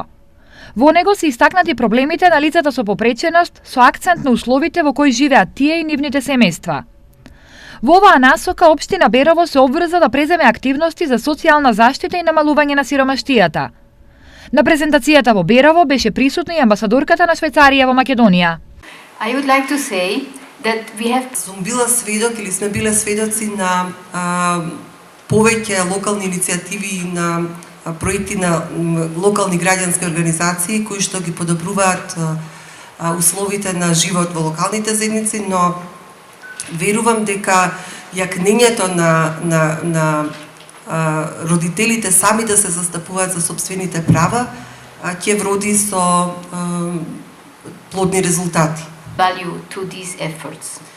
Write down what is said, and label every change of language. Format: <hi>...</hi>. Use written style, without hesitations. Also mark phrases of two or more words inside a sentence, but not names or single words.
<mk>Во него се истакнати проблемите на лицата со попреченост со акцент на условите во кои живеат тие и нивните семејства. Во оваа насока општина Берово се обврза да преземе активности за социјална заштита и намалување на сиромаштијата. На презентацијата во Берово беше присутна и амбасадорката на Швајцарија во Македонија.</mk> <en>I would like to say that we have...</en> <mk>Сум била сведок или сме биле сведоци на повеќе локални иницијативи и на проекти на локални граѓански организации кои што ги подобруваат условите на живот во локалните заедници, но верувам дека јакнењето на родителите сами да се застапуваат за сопствените права ќе вроди со плодни резултати.</mk> <en>value to these efforts.</en>